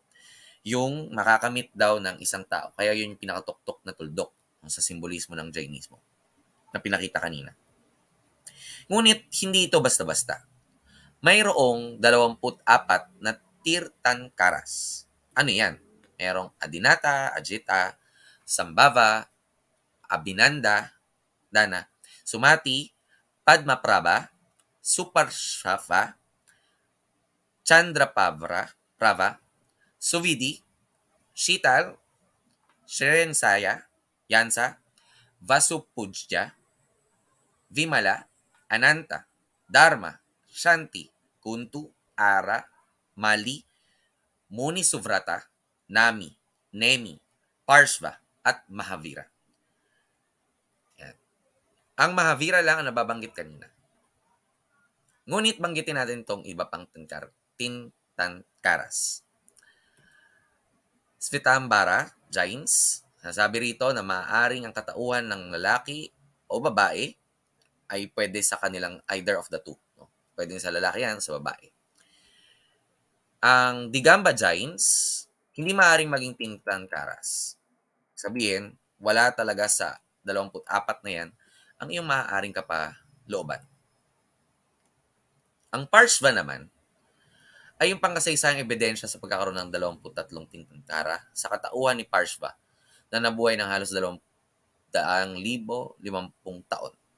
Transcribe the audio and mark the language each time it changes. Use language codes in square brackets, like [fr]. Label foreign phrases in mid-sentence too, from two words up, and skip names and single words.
[tl] Yung makakamit daw ng isang tao. Kaya yun yung pinakatuktok na tuldok sa simbolismo ng Jainismo na pinakita kanina. Ngunit hindi ito basta-basta. Mayroong 24 na tirthankaras. Ano yan? Merong Adinata, Ajita, Sambhava, Abhinanda, Dana, Sumati, Padmaprabha, Suparshafa, Chandraprabha, Suvidi, Shital, Shrensaya, Yansa, Vasupujya, Vimala, Ananta, Dharma, Shanti, Kuntu, Ara, Mali, Muni Suvrata, Nami, Nemi, Parshva, at Mahavira. Yan. Ang Mahavira lang ang nababanggit kanina. Ngunit banggitin natin itong iba pang tintankaras. Svetambara, Jains, sasabi rito na maaaring ang katauhan ng lalaki o babae ay pwede sa kanilang [en] either of the two. [tl] No? Pwede sa lalaki yan, sa babae. Ang Digamba Jains, hindi maaaring maging tintankaras. Sabihin, wala talaga sa 24 na yan ang iyong maaaring kapalooban. Ang Parshva naman ay yung pangkasaysayang ebidensya sa pagkakaroon ng 23 tingtangkara sa katauhan ni Parshva na nabuhay ng halos 250 taon.